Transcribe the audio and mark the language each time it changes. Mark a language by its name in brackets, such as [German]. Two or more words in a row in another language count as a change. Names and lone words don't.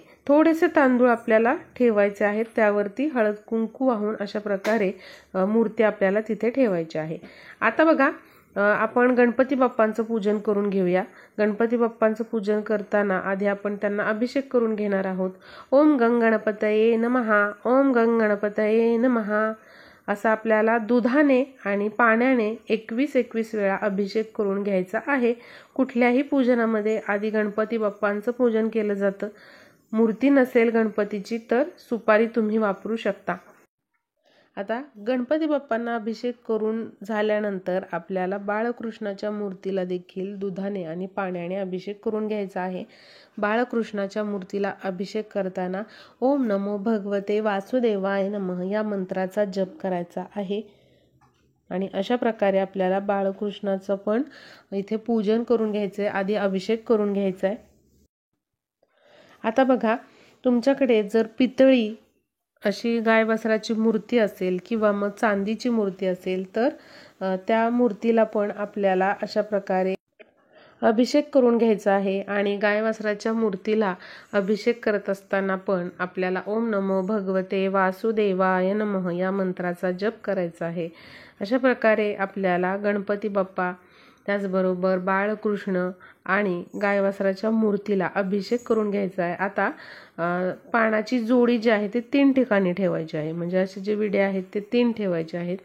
[Marathi] थोडेसे तांदूळ आपल्याला ठेवायचे आहेत, त्यावरती हळद कुंकू वाहून अशा प्रकारे मूर्ती आपल्याला तिथे ठेवायची आहे. आता बघा, आपण गणपती बाप्पांचं पूजन करून घेऊया. गणपती बाप्पांचं पूजन करताना आधी आपण त्यांना अभिषेक करून घेणार आहोत. [Sanskrit] ओम गणपतये नमः, ओम गणपतये नमः [Marathi] असा आपल्याला दुधाने आणि पाण्याने 21 वेळा अभिषेक करून घ्यायचा आहे. कुठल्याही पूजनामध्ये आधी गणपती बाप्पांचं पूजन केलं जातं. मूर्ती नसेल गणपतीची तर सुपारी तुम्ही वापरू शकता. आता गणपती बाप्पांना अभिषेक करून झाल्यानंतर आपल्याला बाळकृष्णाच्या मूर्तीला देखील दुधाने आणि पाण्याने अभिषेक करून घ्यायचा आहे. बाळकृष्णाच्या मूर्तीला अभिषेक करताना [Sanskrit] ओम नमो भगवते वासुदेवाय नमः [Marathi] या मंत्राचा जप करायचा आहे आणि अशा प्रकारे आपल्याला बाळकृष्णाचं पण इथे पूजन करून घ्यायचं आहे, आधी अभिषेक करून घ्यायचा आहे. आता बघा, तुमच्याकडे जर पितळी अशी गाय वासराची मूर्ती असेल किंवा मग चांदीची मूर्ती असेल तर त्या मूर्तीला पण आपल्याला अशा प्रकारे अभिषेक करून घ्यायचा आहे आणि गाय वासराच्या मूर्तीला अभिषेक करत असताना पण आपल्याला [Sanskrit] ओम नमो भगवते वासुदेवाय नमः [Marathi] या मंत्राचा जप करायचा आहे. अशा प्रकारे आपल्याला गणपती बाप्पा, त्याचबरोबर बाळकृष्ण आणि गाय वासराच्या मूर्तीला अभिषेक करून घ्यायचा आहे। आता पानाची जोडी जी आहे ती 3 ठिकाणी ठेवायची आहे, म्हणजे असे जे विडे आहेत ते 3 ठेवायचे आहेत।